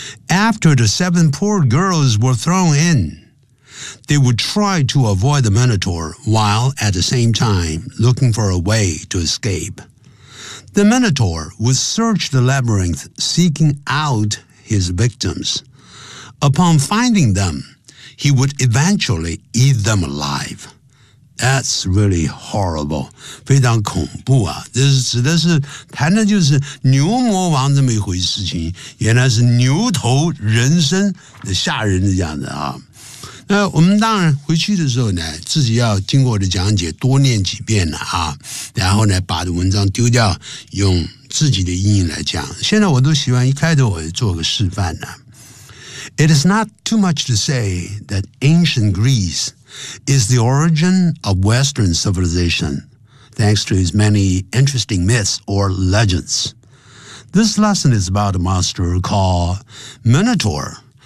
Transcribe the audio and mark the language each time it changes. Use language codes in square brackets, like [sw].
[en] After the 7 poor girls were thrown in,They would try to avoid the Minotaur while at the same time looking for a way to escape. The Minotaur would search the labyrinth seeking out his victims. Upon finding them, he would eventually eat them alive. That's really horrible. [zh] 非常恐怖啊。这是谈的就是牛魔王这么一回事情。原来是牛头人身的吓人的样子啊。那我们当然回去的时候呢，自己要经过我的讲解多念几遍了啊，然后呢把文章丢掉，用自己的英语来讲。现在我都喜欢一开头我就做个示范呢。 [en] It is not too much to say that ancient Greece is the origin of Western civilization, thanks to its many interesting myths or legends. This lesson is about a monster called Minotaur.